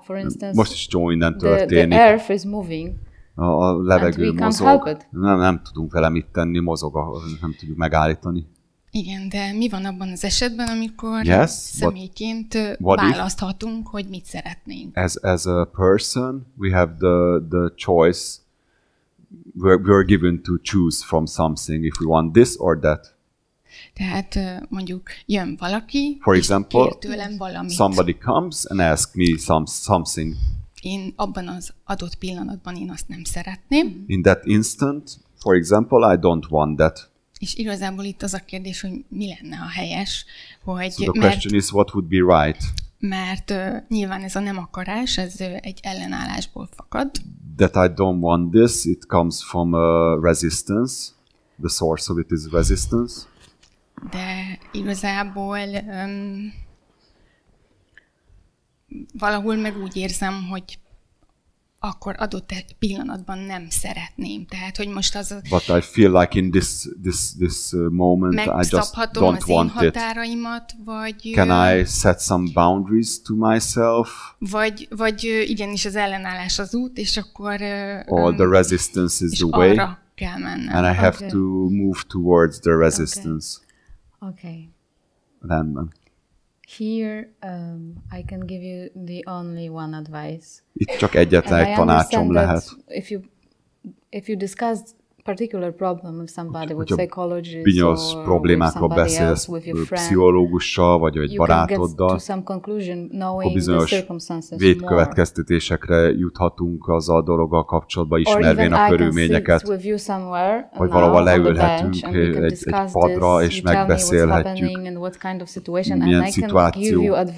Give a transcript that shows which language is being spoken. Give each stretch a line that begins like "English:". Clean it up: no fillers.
English: For instance,
Hungarian: most is csomó minden történik.
English: The earth is moving.
Hungarian: A levegő mozog. Nem tudunk vele mit tenni, mozog, nem tudjuk megállítani. Igen, de mi van abban az esetben, amikor személyként választhatunk, hogy mit szeretnénk?
English: As a person, we have the choice. We're given to choose from something if we want this or that.
Hungarian: Tehát mondjuk jön valaki,
English: for example,
Hungarian: kér tőlem valamit.
English: Somebody comes and asks me something.
Hungarian: Én abban az adott pillanatban én azt nem szeretném.
English: In that instant, for example, I don't want that.
Hungarian: És igazából itt az a kérdés, hogy mi lenne a helyes, hogy
English: so the question is what would be right.
Hungarian: Mert nyilván ez a nem akarás, ez egy ellenállásból fakad.
English: That I don't want this, it comes from resistance. The source of it is resistance.
Hungarian: De igazából valahol meg úgy érzem, hogy akkor adott egy pillanatban nem szeretném. Tehát, hogy most az...
English: But I feel like in this moment I just don't want it.
Hungarian: határaimat, vagy...
English: Can I set some boundaries to myself?
Hungarian: Vagy igenis az ellenállás az út, és akkor...
English: Or the resistance is the way.
Hungarian: Arra kell mennem.
English: And I have to move towards the resistance. Okay.
Hungarian: Rendben.
English: Here, I can give you the only one advice.
Hungarian: Itt csak egyetlen egy tanácsom lehet.
English: If you discuss particular problem with somebody, with psychologist,
Hungarian: bizonyos problémákról beszélsz pszichológussal, vagy egy barátoddal, akkor bizonyos végkövetkeztetésekre juthatunk azzal a dologgal kapcsolatban, ismervén a körülményeket, vagy valahol leülhetünk egy padra, és megbeszélhetjük, milyen szituáció.